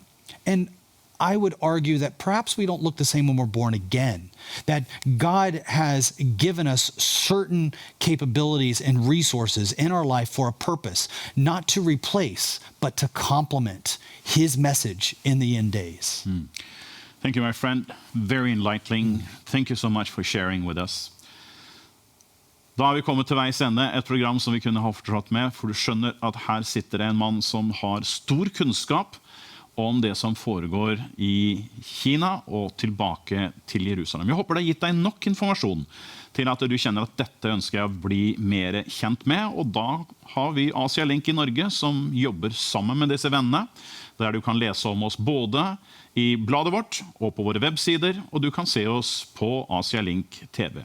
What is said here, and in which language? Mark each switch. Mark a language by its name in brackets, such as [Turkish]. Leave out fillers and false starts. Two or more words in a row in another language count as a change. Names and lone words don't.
[English] And I would argue that perhaps we don't look the same when we're born again, that God has given us certain capabilities and resources in our life for a purpose, not to replace, but to complement his message in the end days. Thank you, my friend. Very enlightening. Thank you so much for sharing with us. [Norwegian] Da har vi kommet til veis ende, et program som vi kunne ha fortsatt med, for du skjønner at her sitter det en mann som har stor kunnskap om det som foregår i Kina og tilbake til Jerusalem. Jeg håper det har gitt deg nok informasjon til at du kjenner at dette ønsker jeg å bli mer kjent med, og da har vi Asia Link i Norge som jobber sammen med disse vennene, der du kan lese om oss både i bladet vårt og på våre websider, og du kan se oss på Asia Link TV.